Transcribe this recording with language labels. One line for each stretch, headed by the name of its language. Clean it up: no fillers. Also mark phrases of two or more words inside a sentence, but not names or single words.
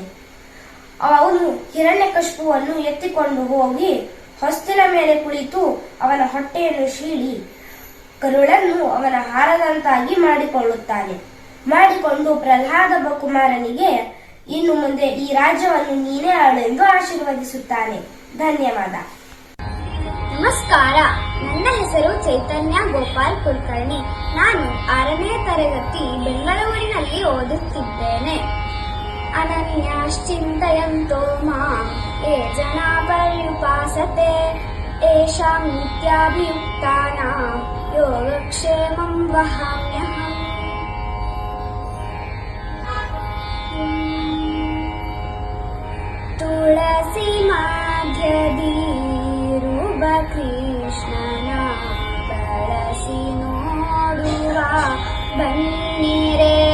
Kannada: ಅವನು ಹಿರಣ್ಯಕಶಿಪುವನ್ನು ಎತ್ತಿಕೊಂಡು ಹೋಗಿ ಹೊಸ್ತಿಲ ಮೇಲೆ ಕುಳಿತು ಅವನ ಹೊಟ್ಟೆಯನ್ನು ಸೀಳಿ ಕರುಳನ್ನು ಅವನ ಹಾರದಂತಾಗಿ ಮಾಡಿಕೊಂಡು ಪ್ರಹ್ಲಾದ ಕುಮಾರನಿಗೆ ಇನ್ನು ಮುಂದೆ ಈ ರಾಜ್ಯವನ್ನು ನೀನೇ ಆಳೆಂದು ಆಶೀರ್ವದಿಸುತ್ತಾನೆ. ಧನ್ಯವಾದ. ನಮಸ್ಕಾರ. ನನ್ನ ಹೆಸರು ಚೈತನ್ಯ ಗೋಪಾಲ್ ಕುಲಕರ್ಣಿ. ನಾನು 6ನೇ ತರಗತಿ ಬೆಂಗಳೂರಿನಲ್ಲಿ ಓದುತ್ತಿದ್ದೇನೆ.
Sanskrit: अनन्याश्चिन्तयन्तो माम् ये जना पर्युपासते येषां नित्याभियुक्तानां योगक्षेमं वहाम्यहम्।
Kannada: ತುಳಸಿ ಮಾಧ್ಯದೀರುವ ಕೃಷ್ಣನ ಬಳಸಿ ನೋಡುವ ಬನ್ನಿರೆ